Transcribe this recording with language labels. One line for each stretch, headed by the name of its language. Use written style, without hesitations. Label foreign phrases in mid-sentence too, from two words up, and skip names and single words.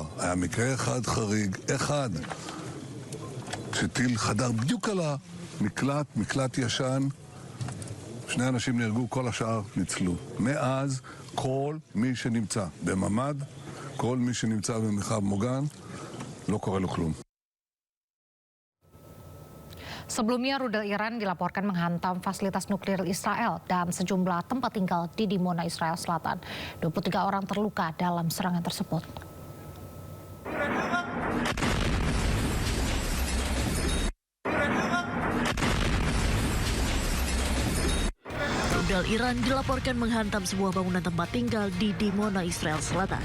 Hebrew: היה מקרה אחד חריג, אחד, כשטיל חדר בדיוק על המקלט, מקלט ישן, שני אנשים נהרגו, כל השאר ניצלו. מאז כל מי שנמצא בממד, כל מי שנמצא במרחב מוגן, לא קורה לו כלום.
Indonesian: Sebelumnya rudal Iran dilaporkan menghantam fasilitas nuklir Israel dan sejumlah tempat tinggal di Dimona, Israel Selatan. 23 orang terluka dalam serangan tersebut. Rudal Iran dilaporkan menghantam sebuah bangunan tempat tinggal di Dimona, Israel Selatan.